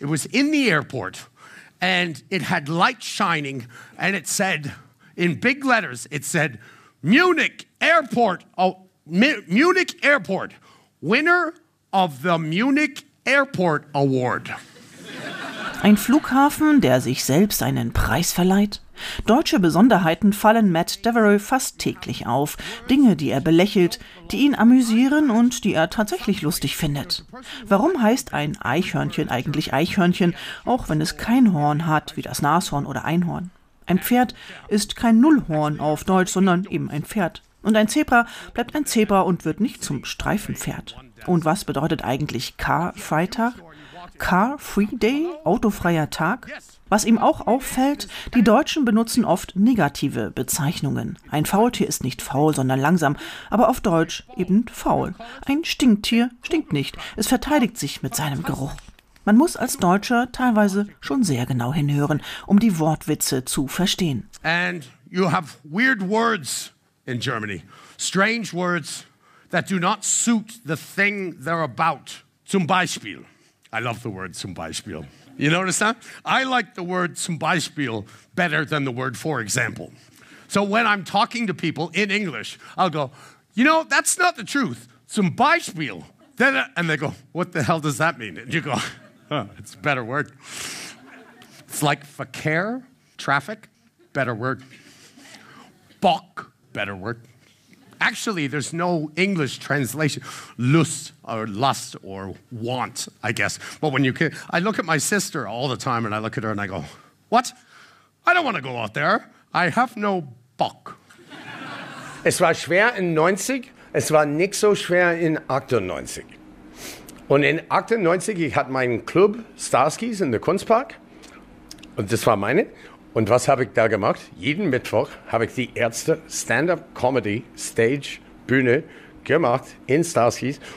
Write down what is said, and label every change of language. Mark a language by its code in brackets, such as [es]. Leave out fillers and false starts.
[en] It was in the airport, and it had light shining, and it said, in big letters, it said, Munich Airport, Munich Airport, winner of the Munich Airport Award. [de] Ein Flughafen, der sich selbst einen Preis verleiht? Deutsche Besonderheiten fallen Matt Devereux fast täglich auf. Dinge, die er belächelt, die ihn amüsieren und die er tatsächlich lustig findet. Warum heißt ein Eichhörnchen eigentlich Eichhörnchen, auch wenn es kein Horn hat, wie das Nashorn oder Einhorn? Ein Pferd ist kein Nullhorn auf Deutsch, sondern eben ein Pferd. Und ein Zebra bleibt ein Zebra und wird nicht zum Streifenpferd. Und was bedeutet eigentlich Car-Freitag? Car-Free-Day? Autofreier Tag? Was ihm auch auffällt, die Deutschen benutzen oft negative Bezeichnungen. Ein Faultier ist nicht faul, sondern langsam, aber auf Deutsch eben faul. Ein Stinktier stinkt nicht, es verteidigt sich mit seinem Geruch. Man muss als Deutscher teilweise schon sehr genau hinhören, um die Wortwitze zu verstehen. [en] And you have weird words in Germany. Strange words that do not suit the thing they're about. Zum Beispiel, I love the word zum Beispiel. You notice that? I like the word zum Beispiel better than the word for example. So when I'm talking to people in English, I'll go, you know, that's not the truth. Zum Beispiel. Then and they go, what the hell does that mean? And you go, huh, it's a better word. It's like Verkehr, traffic, better word. Bock, better word. Actually, there's no English translation. Lust or lust or want, I guess. But when you can, I look at my sister all the time and I look at her and I go, what? I don't want to go out there. I have no Bock. [de] Es war schwer in 90. Es war nicht so schwer in 98. Und in 98, ich hatte meinen Club Starskis in der Kunstpark. Und das war meine. Und was habe ich da gemacht? Jeden Mittwoch habe ich die Ärzte Stand-up Comedy Stage Bühne gemacht in Starskis.